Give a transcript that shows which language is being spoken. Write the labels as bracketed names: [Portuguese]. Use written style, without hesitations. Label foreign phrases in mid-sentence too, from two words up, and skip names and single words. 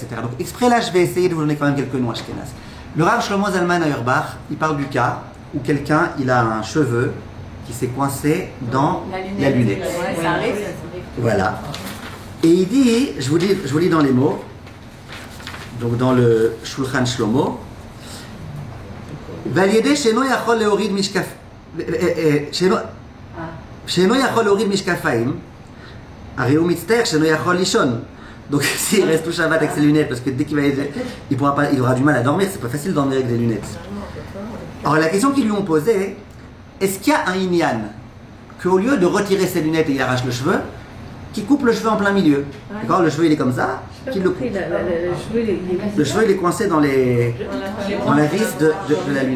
[French] Donc exprès là, je vais essayer de vous donner quand même quelques noms ashkénazes. Le Rav Shlomo Zalman Auerbach, il parle du cas où quelqu'un, il a un cheveu qui s'est coincé dans la lunette. Ouais, ça arrive. Voilà. Et il dit, je vous lis dans les mots, donc dans le Shulchan Shlomo, [Hebrew] ולידי שאינו יכול להוריד משקפיים, הרי הוא מצטער שלא יכול לישון. [French] Donc s'il reste tout Shabbat avec ses lunettes, parce que dès qu'il va il aura du mal à dormir, c'est pas facile de dormir avec des lunettes. Alors la question qu'ils lui ont posée, est-ce qu'il y a un inyan qu'au lieu de retirer ses lunettes et il arrache le cheveu, qui coupe le cheveu en plein milieu? D'accord, le cheveu il est comme ça, qu'il le coupe. Le cheveu il est coincé dans la vis de la lunette.